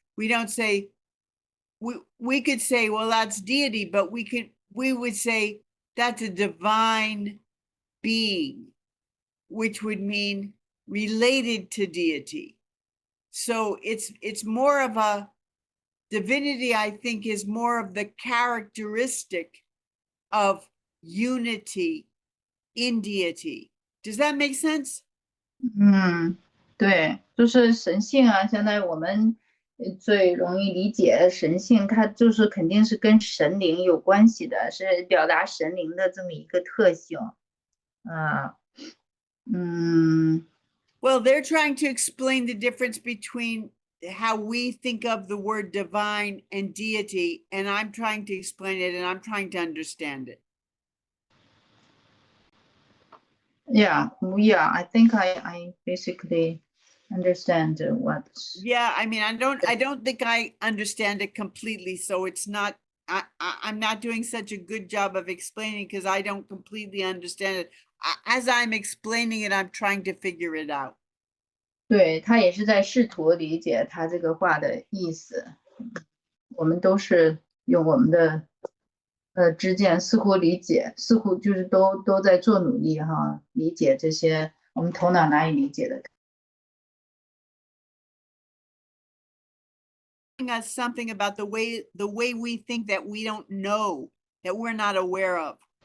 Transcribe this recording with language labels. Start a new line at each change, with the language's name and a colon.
English: We don't say, we could say, well, that's deity, but we would say that's a divine being, which would mean related to deity. So it's more of a divinity, I think, is more of the characteristic of unity in deity. Does that make sense?
Chinese: 对，就是神性啊，相当于我们最容易理解神性，它就是肯定是跟神灵有关系的，是表达神灵的这么一个特性。
English: Well, they're trying to explain the difference between how we think of the word divine and deity, and I'm trying to explain it, and I'm trying to understand it. Yeah, I think I basically understand what. Yeah, I mean, I don't think I understand it completely, so it's not, I'm not doing such a good job of explaining because I don't completely understand it. As I'm explaining it, I'm trying to figure it out.
Chinese: 对，他也是在试图理解他这个话的意思。我们都是用我们的知见似乎理解，似乎就是都在做努力哈，理解这些我们头脑难以理解的。
English: Us something about the way we think that we don't know, that we're not aware of.